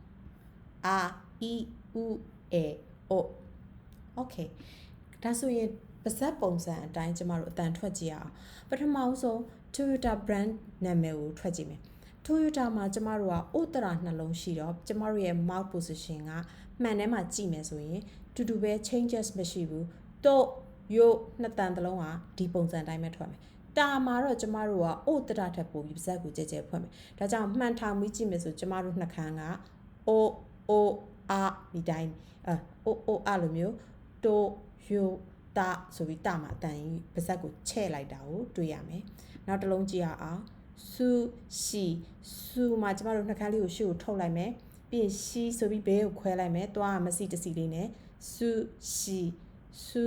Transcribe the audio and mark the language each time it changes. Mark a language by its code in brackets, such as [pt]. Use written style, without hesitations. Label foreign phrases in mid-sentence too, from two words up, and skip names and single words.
[my] okay ဒါဆိုရင်ပါဇက်ပုံစံအတိုင်းကျမတို့အတန်ထွက်ကြည့်အောင်ပထမဆုံး Toyota brand နာမည်ကိုထွက်ကြည့်မယ် Toyota မှာကျမတို့ကဥတရာနှလုံးရှိတော့ကျမတို့ရဲ့ [en] mouth position [my] ကမှန်ထဲမှာကြည့်မယ်ဆိုရင်တူတူပဲ changes မရှိဘူးတော့ရို့နှစ်တန်တစ်လုံးကဒီပုံစံအတိုင်းပဲထွက်မယ်တာမှာတော့ကျမတို့ကဥတရာထက်ပိုပြီးပါဇက်ကိုကြဲကြဲဖွင့်မယ်ဒါကြောင့်မှန်ထောင်ပြီးကြည့်မယ်ဆိုကျ မတို့နှခမ်းက o o a ဒီတိုင်း o a လိုမျိုးတော့ရို့တာဆိုပြီးတာမှာအတန်ကြီးပါဇက်ကိုချဲ့လိုက်တာကိုတွေ့ရမယ်နောက်တစ်လုံးကြည့်ရအောင်စုရှိစုမှာကျမတို့နှခမ်းလေးကိုရှေ့ကိုထုတ်လိုက်မယ်ပြီးရင်ရှိဆိုပြီးဘေးကိုခွဲလိုက်မယ်သွားမစီတစီလေးနဲ့စုရှိစု